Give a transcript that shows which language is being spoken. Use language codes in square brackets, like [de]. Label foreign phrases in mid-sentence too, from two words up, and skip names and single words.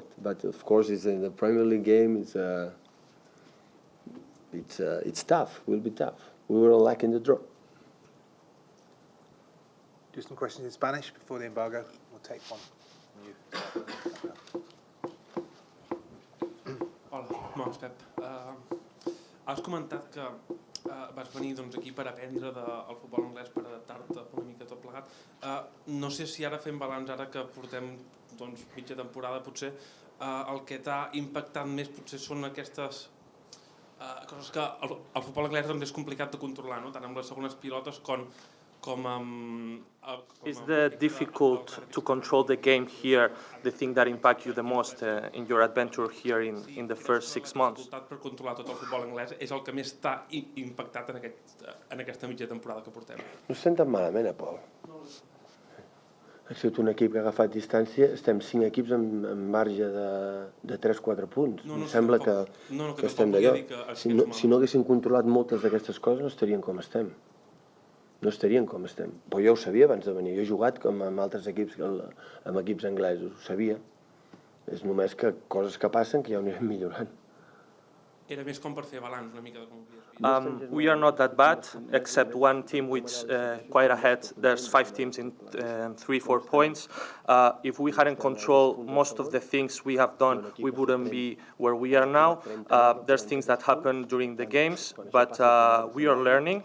[en] But of course, it's in the Premier League game. It's tough. It will be tough. We were lucky in the draw. Do some questions in Spanish before the embargo. We'll take one from you. [ca] Hola, molt Pep. Has comentat que vas venir aquí per aprendre del futbol anglès, per adaptar-te una mica tot plegat. No sé si ara fem balanç, ara que portem mitja temporada, potser el que t'ha impactat més potser són aquestes coses que el futbol anglès és complicat de controlar, no? Tant amb les segones pilotes com amb... [en] Is the difficult to control the game here the thing that impacts you the most in your adventure here in the first 6 months? [ca] Per controlar tot el futbol anglès és el que més t'ha impactat en aquesta mitja temporada que portem. No estem tan malament, Pol. Ha sigut un equip que ha agafat distància. Estem 5 equips amb marge de 3-4 punts. Em sembla que estem d'allò. Si no haguéssim controlat moltes d'aquestes coses, no estarien com estem. No estarien com estem. Però jo ho sabia abans de venir. Jo he jugat com amb altres equips, amb equips anglesos. Ho sabia. És només que coses que passen que ja ho anirem millorant. Era més com per fer balanç una mica de com ho havies vist. [en] We are not that bad, except one team which quite ahead. There's 5 teams in 3-4 points. If we hadn't controlled most of the things we have done, we wouldn't be where we are now. There's things that happen during the games, but we are learning.